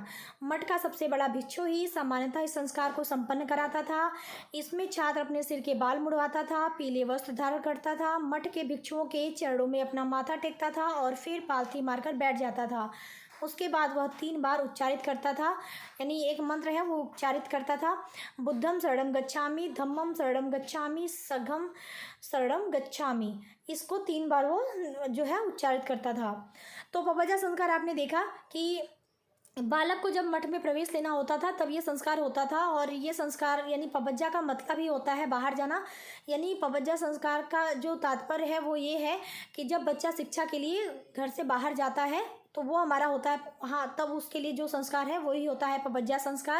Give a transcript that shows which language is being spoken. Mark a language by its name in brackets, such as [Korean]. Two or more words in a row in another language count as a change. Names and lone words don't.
[Hindi] मठ का सबसे बड़ा भिक्षु ही सामान्यतः इस संस्कार को संपन्न कराता था। इसमें छात्र अपने सिर के बाल मुड़वाता था, पीले वस्त्र धारण करता था, मठ के भिक्षुओं के चरणों में अपना माथा टेकता था और फिर पालथी मारकर बैठ जाता था। उसके बाद वह 3 बार उच्चारित करता था, यानी एक मंत्र है वो उच्चारित करता था। [Pali] बुद्धम शरणम गच्छामि, धम्मम शरणम गच्छामि, संघम शरणम गच्छामि। [Hindi] इसको 3 बार वो जो है उच्चारित करता था। तो पबज्जा संस्कार आपने देखा कि बालक को जब मठ में प्रवेश लेना होता था तब ये संस्कार होता था। और ये संस्कार यानी पबज्जा का मतलब ही होता है बाहर जाना। यानी पबज्जा संस्कार का जो तात्पर्य है वो ये है कि जब बच्चा शिक्षा के लिए घर से बाहर जाता है तो वो हमारा होता है, हाँ, तब उसके लिए जो संस्कार है वही होता है पबज्जा संस्कार।